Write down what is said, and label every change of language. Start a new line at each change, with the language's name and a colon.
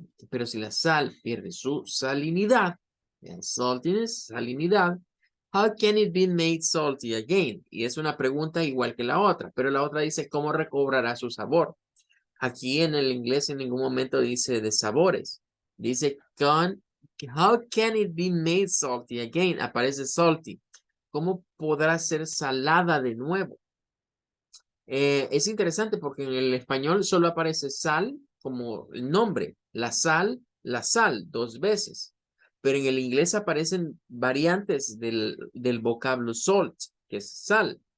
Spanish: Pero si la sal pierde su salinidad, saltiness, salinidad,
English: how can it be made salty again?
Spanish: Y es una pregunta igual que la otra, pero la otra dice, ¿cómo recobrará su sabor? Aquí en el inglés en ningún momento dice de sabores. Dice,
English: how can it be made salty again?
Spanish: Aparece salty. ¿Cómo podrá ser salada de nuevo? Es interesante porque en el español solo aparece sal como el nombre, la sal, dos veces. Pero en el inglés aparecen variantes del vocablo salt, que es sal.